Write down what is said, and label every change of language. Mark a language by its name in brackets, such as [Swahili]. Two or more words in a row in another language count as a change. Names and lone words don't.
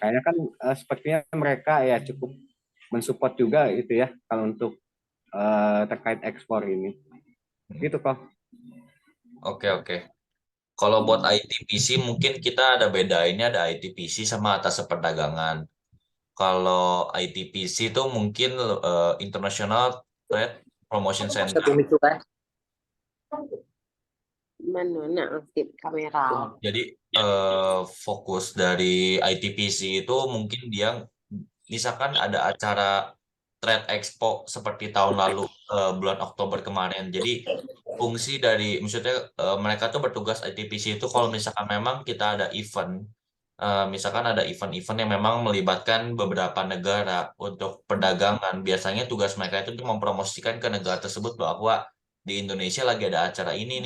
[Indonesian] Kayaknya kan sepertinya mereka ya cukup mensupport juga itu ya kalau untuk terkait ekspor ini. Hmm. Gitu kok. Oke, oke. Kalau buat ITPC mungkin kita ada bedainnya, ada ITPC sama atas perdagangan. Kalau ITPC itu mungkin International Trade Promotion Center. [Filipino] Sabi nito ka, Mano na aktif kamera. [Indonesian] Jadi fokus dari ITPC itu mungkin dia misalkan ada acara Trade Expo seperti tahun lalu bulan Oktober kemarin. Jadi fungsi dari maksudnya mereka tuh bertugas ITPC itu kalau misalkan memang kita ada event misalkan ada event-event yang memang melibatkan beberapa negara untuk perdagangan, biasanya tugas mereka itu untuk mempromosikan ke negara tersebut bahwa di Indonesia lagi ada acara ini nih.